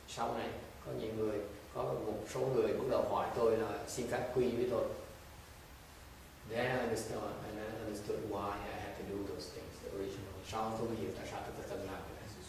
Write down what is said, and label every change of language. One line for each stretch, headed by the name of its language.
Vietnamese: Sau này có một số người bắt đầu hỏi tôi là xin phép quy với tôi.
English: Then I understood why I had to do those things originally.
Vietnamese: Sau tôi mới hiểu tại sao tôi phải cần làm cái này.